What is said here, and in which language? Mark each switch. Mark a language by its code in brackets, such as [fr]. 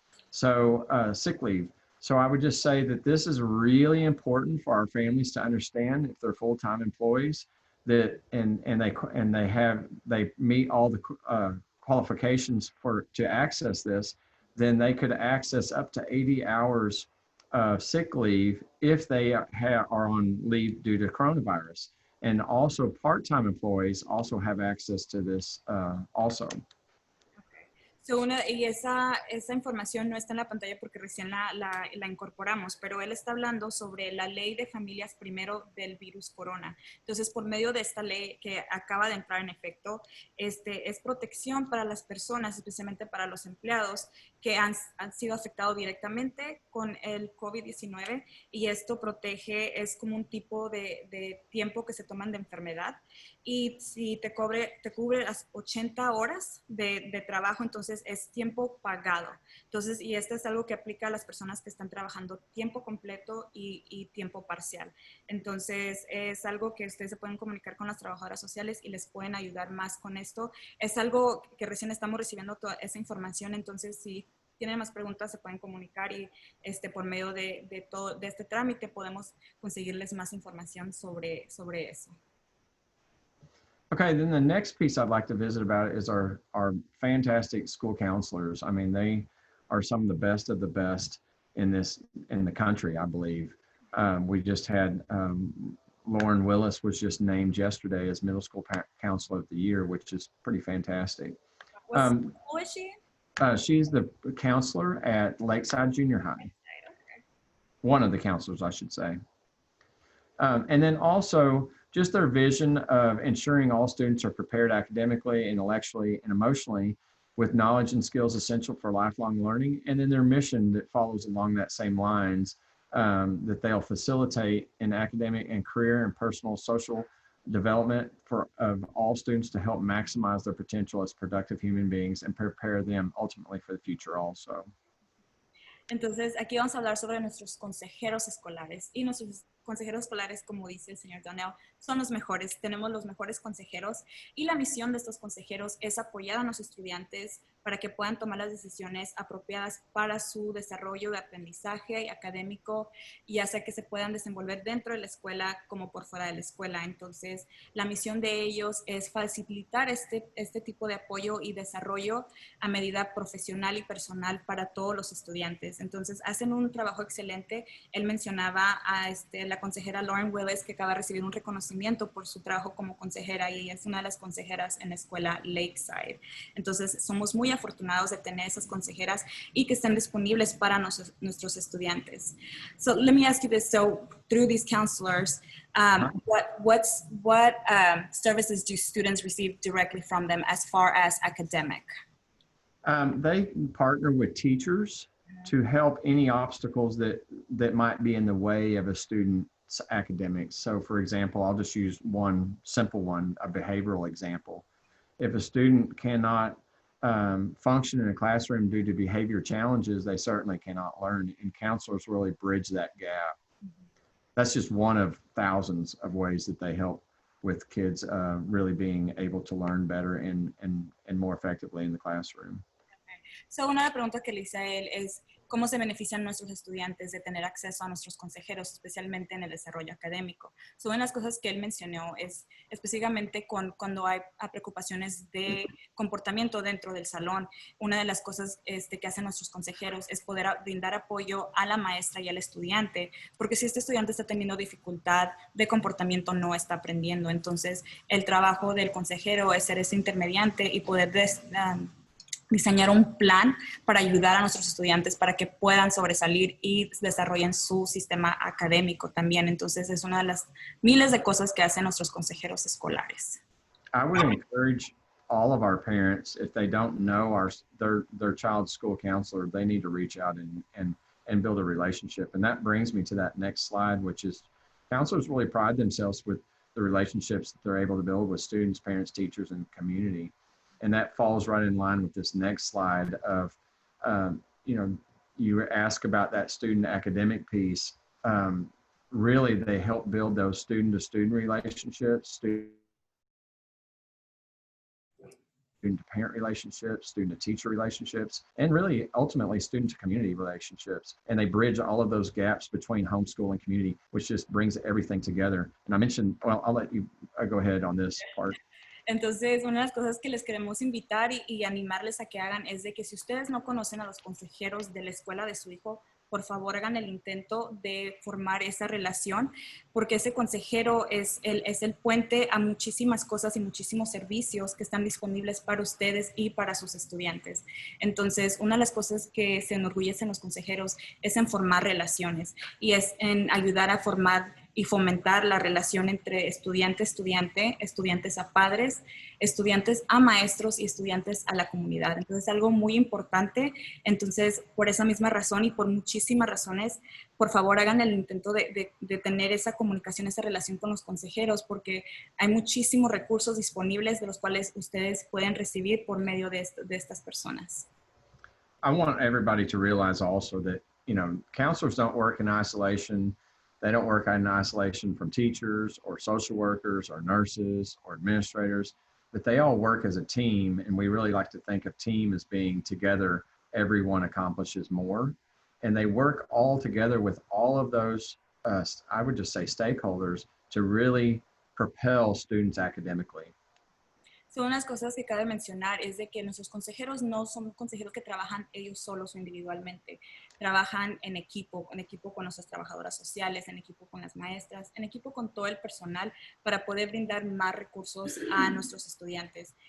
[en] So sick leave. So I would just say that this is really important for our families to understand, if they're full-time employees, that and they meet all the qualifications to access this, then they could access up to 80 hours sick leave if they are on leave due to coronavirus. And also part-time employees also have access to this also. [es] Y esa información no está en la pantalla porque recién la incorporamos, pero él está hablando sobre la ley de familias primero del virus corona. Entonces, por medio de esta ley que acaba de entrar en efecto, es protección para las personas, especialmente para los empleados que han sido afectados directamente con el COVID-19, y esto protege, es como un tipo de tiempo que se toman de enfermedad, y si te cubre las 80 horas de trabajo, entonces es tiempo pagado. Entonces, y esto es algo que aplica a las personas que están trabajando tiempo completo y tiempo parcial. Entonces, es algo que ustedes se pueden comunicar con las trabajadoras sociales y les pueden ayudar más con esto. Es algo que recién estamos recibiendo toda esa información, entonces si tienen más preguntas se pueden comunicar, y por medio de todo este trámite podemos conseguirles más información sobre eso. [en] Okay, then the next piece I'd like to visit about is our fantastic school counselors. I mean, they are some of the best in the country, I believe. We just had Lauren Willis was just named yesterday as middle school counselor of the year, which is pretty fantastic. Who is she? She's the counselor at Lakeside Junior High. One of the counselors, I should say. And then also just their vision of ensuring all students are prepared academically, intellectually, and emotionally with knowledge and skills essential for lifelong learning. And then their mission that follows along that same lines, that they'll facilitate in academic and career and personal social development of all students to help maximize their potential as productive human beings and prepare them ultimately for the future also. [es] Entonces, aquí vamos a hablar sobre nuestros consejeros escolares. Y nuestros consejeros escolares, como dice el señor Donnell, son los mejores. Tenemos los mejores consejeros, y la misión de estos consejeros es apoyar a los estudiantes para que puedan tomar las decisiones apropiadas para su desarrollo de aprendizaje académico, ya sea que se puedan desenvolver dentro de la escuela como por fuera de la escuela. Entonces, la misión de ellos es facilitar este tipo de apoyo y desarrollo a medida profesional y personal para todos los estudiantes. Entonces, hacen un trabajo excelente. Él mencionaba a la consejera Lauren Willis, que acaba de recibir un reconocimiento por su trabajo como consejera, y ella es una de las consejeras en la escuela Lakeside. Entonces, somos muy afortunados de tener esas consejeras y que estén disponibles para nuestros estudiantes. [en] So let me ask you this. So through these counselors, what services do students receive directly from them as far as academic? They partner with teachers to help any obstacles that might be in the way of a student's academics. So for example, I'll just use one simple one, a behavioral example. If a student cannot function in a classroom due to behavior challenges, they certainly cannot learn, and counselors really bridge that gap. That's just one of thousands of ways that they help with kids really being able to learn better and more effectively in the classroom. [es] So, una de las preguntas que le hice a él es cómo se benefician nuestros estudiantes de tener acceso a nuestros consejeros, especialmente en el desarrollo académico. So, una de las cosas que él mencionó es específicamente cuando hay preocupaciones de comportamiento dentro del salón. Una de las cosas que hacen nuestros consejeros es poder brindar apoyo a la maestra y al estudiante, porque si este estudiante está teniendo dificultad de comportamiento, no está aprendiendo. Entonces, el trabajo del consejero es ser ese intermediante y poder diseñar un plan para ayudar a nuestros estudiantes para que puedan sobresalir y desarrollen su sistema académico también. Entonces, es una de las miles de cosas que hacen nuestros consejeros escolares. [en] I would encourage all of our parents, if they don't know their child's school counselor, they need to reach out and build a relationship. And that brings me to that next slide, which is counselors really pride themselves with the relationships that they're able to build with students, parents, teachers, and community. And that falls right in line with this next slide of, you ask about that student academic piece. Really, they help build those student-to-student relationships, student-to-parent relationships, student-to-teacher relationships, and really, ultimately, student-to-community relationships. And they bridge all of those gaps between homeschool and community, which just brings everything together. And I mentioned, well, I'll let you go ahead on this part. [es] Entonces, una de las cosas que les queremos invitar y animarles a que hagan es de que si ustedes no conocen a los consejeros de la escuela de su hijo, por favor hagan el intento de formar esa relación, porque ese consejero es el puente a muchísimas cosas y muchísimos servicios que están disponibles para ustedes y para sus estudiantes. Entonces, una de las cosas que se enorgullecen los consejeros es en formar relaciones y es en ayudar a formar y fomentar la relación entre estudiante-estudiante, estudiantes a padres, estudiantes a maestros y estudiantes a la comunidad. Entonces, algo muy importante. Entonces, por esa misma razón y por muchísimas razones, por favor, hagan el intento de tener esa comunicación, esa relación con los consejeros, porque hay muchísimos recursos disponibles de los cuales ustedes pueden recibir por medio de estas personas. [en] I want everybody to realize also that, you know, counselors don't work in isolation. They don't work in isolation from teachers or social workers or nurses or administrators, but they all work as a team. And we really like to think of team as being together, everyone accomplishes more. And they work all together with all of those, I would just say stakeholders, to really propel students academically. [es] Son unas cosas que cabe mencionar es de que nuestros consejeros no son consejeros que trabajan ellos solos o individualmente. Trabajan en equipo con nuestras trabajadoras sociales, en equipo con las maestras, en equipo con todo el personal para poder brindar más recursos a nuestros estudiantes.